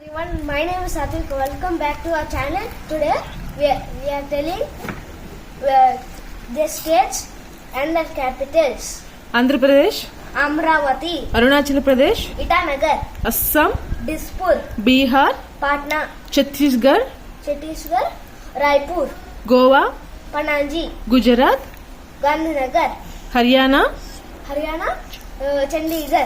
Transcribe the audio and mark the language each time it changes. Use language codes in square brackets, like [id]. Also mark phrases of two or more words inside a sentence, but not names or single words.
[en] Everyone, my name is Satvik. Welcome back to our channel. Today we are telling the states and their capitals. Andhra Pradesh, Amravati, Arunachal Pradesh, Itanagar, Assam, Dispur, Bihar, Patna, Chhattisgarh, Chhattisgarh, Raipur, Goa, Panaji, Gujarat, Gandhinagar, Haryana, Chandigarh,